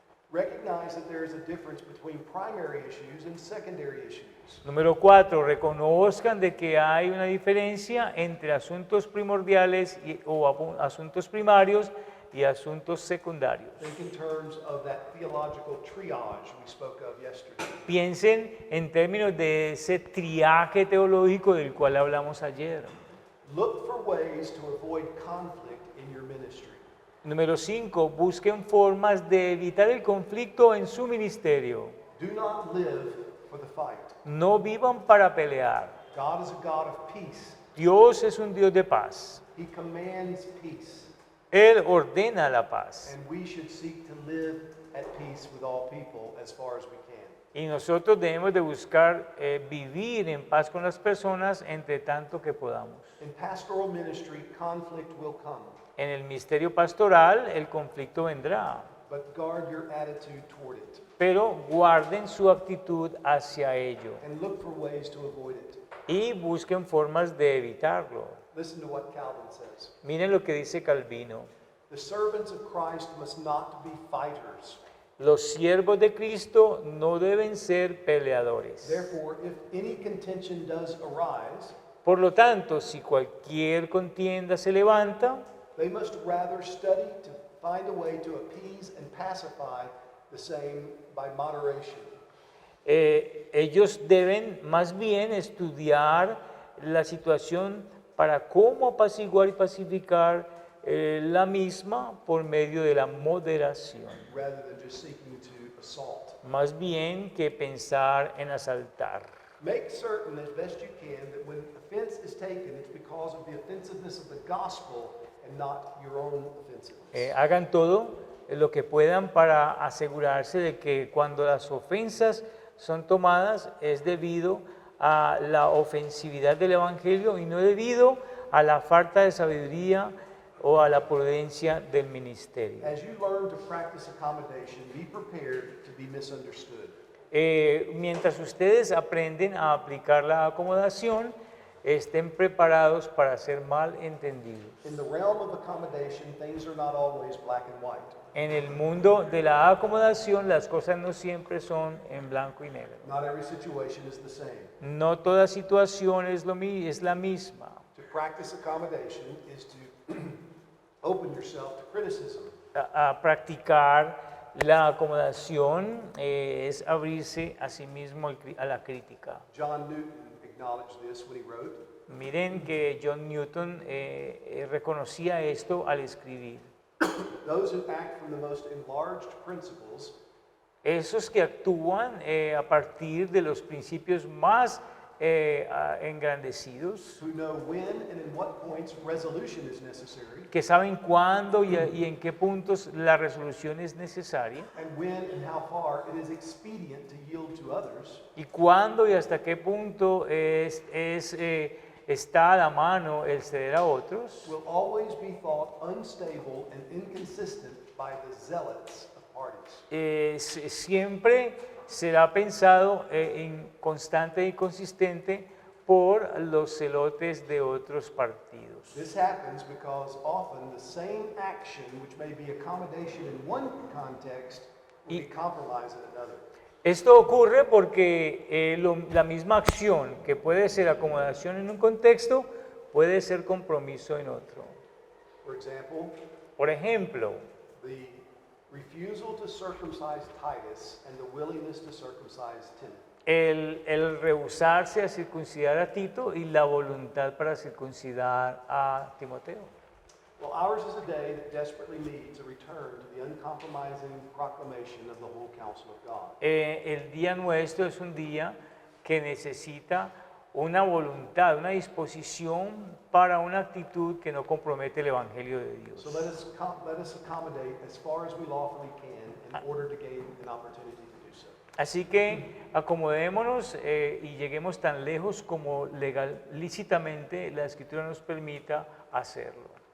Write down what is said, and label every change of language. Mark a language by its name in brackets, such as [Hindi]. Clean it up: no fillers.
[English] Recognize that there is a difference between primary issues and secondary issues. [Spanish] Número 4, reconozcan de que hay una diferencia entre asuntos primordiales o asuntos primarios y asuntos secundarios. [English] Think in terms of that theological triage we spoke of yesterday. [Spanish] Piensen en términos de ese triaje teológico del cual hablamos ayer. [English] Look for ways to avoid conflict in your ministry. [Spanish] Número 5, busquen formas de evitar el conflicto en su ministerio. [English] Do not live for the fight. [Spanish] No vivan para pelear. [English] God is a God of peace. [Spanish] Dios es un Dios de paz. [English] He commands peace. [Spanish] Él ordena la paz. [English] And we should seek to live at peace with all people as far as we can. [Spanish] Y nosotros debemos de buscar vivir en paz con las personas entre tanto que podamos. [English] In pastoral ministry, conflict will come, [Spanish] En el ministerio pastoral el conflicto vendrá, [English] but guard your attitude toward it [Spanish] pero guarden su actitud hacia ello [English] and look for ways to avoid it. [Spanish] y busquen formas de evitarlo. [English] Listen to what Calvin says. [Spanish] Miren lo que dice Calvino. [English] The servants of Christ must not be fighters. [Spanish] Los siervos de Cristo no deben ser peleadores. [English] Therefore, if any contention does arise, [Spanish] Por lo tanto, si cualquier contienda se levanta, [English] they must rather study to find a way to appease and pacify the same by moderation. [Spanish] Ellos deben más bien estudiar la situación para cómo apaciguar y pacificar la misma por medio de la moderación, [English] Rather than just seeking to assault. [Spanish] más bien que pensar en asaltar. [English] Make certain as best you can that when offense is taken, it's because of the offensiveness of the gospel and not your own offensiveness. [Spanish] Hagan todo lo que puedan para asegurarse de que cuando las ofensas son tomadas es debido a la ofensividad del Evangelio y no debido a la falta de sabiduría o a la prudencia del ministerio. [English] As you learn to practice accommodation, be prepared to be misunderstood. [Spanish] Mientras ustedes aprenden a aplicar la acomodación, estén preparados para ser mal entendidos. [English] In the realm of accommodation, things are not always black and white. [Spanish] En el mundo de la acomodación, las cosas no siempre son en blanco y negro. [English] Not every situation is the same. [Spanish] No toda situación es la misma. [English] To practice accommodation is to open yourself to criticism. [Spanish] A practicar la acomodación es abrirse a sí mismo a la crítica. [English] John Newton acknowledged this when he wrote, [Spanish] Miren que John Newton reconocía esto al escribir. [English] those who act from the most enlarged principles [Spanish] Esos que actúan a partir de los principios más engrandecidos, [English] who know when and in what points resolution is necessary, [Spanish] que saben cuándo y en qué puntos la resolución es necesaria, [English] and when and how far it is expedient to yield to others, [Spanish] y cuándo y hasta qué punto está a la mano el ceder a otros, [English] will always be thought unstable and inconsistent by the zealots of parties. [Spanish] siempre será pensado constante y consistente por los celotes de otros partidos. [English] This happens because often the same action, which may be accommodation in one context, will be compromise in another. [Spanish] Esto ocurre porque la misma acción que puede ser acomodación en un contexto puede ser compromiso en otro. [English] For example, [Spanish] Por ejemplo, [English] the refusal to circumcise Titus and the willingness to circumcise Timothy. [Spanish] el rehusarse a circuncidar a Tito y la voluntad para circuncidar a Timoteo. [English] Well, ours is a day that desperately needs a return to the uncompromising proclamation of the whole counsel of God. [Spanish] El día nuestro es un día que necesita una voluntad, una disposición para una actitud que no compromete el Evangelio de Dios. [English] So let us accommodate as far as we lawfully can in order to gain an opportunity to do so. [Spanish] Así que acomodémonos y lleguemos tan lejos como lícitamente la Escritura nos permita hacerlo.